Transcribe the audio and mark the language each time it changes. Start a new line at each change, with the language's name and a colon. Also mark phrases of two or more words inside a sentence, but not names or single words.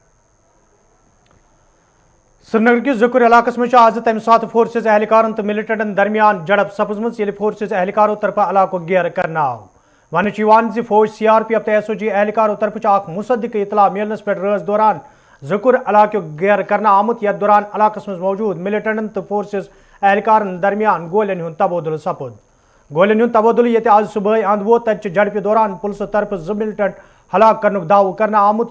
Kashmiri: श्रीनगर किस जकुर इलाकस में आज तम सात फोर्सेज एहलकारन तो मिलिटेंटन दरमियान झड़प सपजम फोर्सेज एहलकारों तरफ इलाको घेर करना आव। वन फौज CRPF तो SOG एहलकारों तरफ मुसद्दिक इतला मिलनस पे रज दौरान जकुर इलाको घेर करना आमुत। यथ दौरान इलाकस में मौजूद मिलिटेंटन तो फोर्सेज एहलकारन दरमियान गोलियन हुंद तबादुल सपुद। गोलियन हुंद तबादुल ये आज सुबह अंद वो तत झड़प दौरान पुलिस तरफ 2 मिलिटेंट हलाक करनुक दाव करना आमुत।